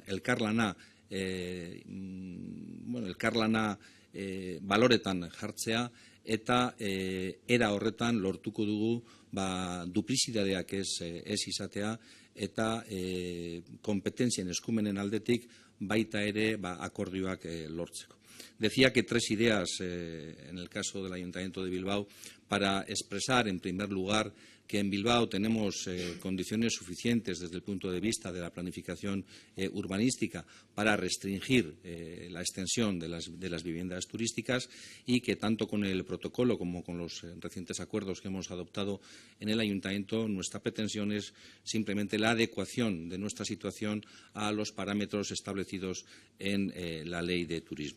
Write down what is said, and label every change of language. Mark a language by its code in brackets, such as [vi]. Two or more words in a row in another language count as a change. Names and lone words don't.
[eu] Elkarlana baloretan jartzea eta era horretan lortuko dugu duplizitateak ez izatea eta kompetentzien eskumenen aldetik baita ere akordioak lortzeko. [es] Decía que tres ideas en el caso del Ayuntamiento de Bilbao para expresar, en primer lugar, que en Bilbao tenemos condiciones suficientes desde el punto de vista de la planificación urbanística para restringir la extensión de las viviendas turísticas y que tanto con el protocolo como con los recientes acuerdos que hemos adoptado en el Ayuntamiento, nuestra pretensión es simplemente la adecuación de nuestra situación a los parámetros establecidos en la Ley de Turismo.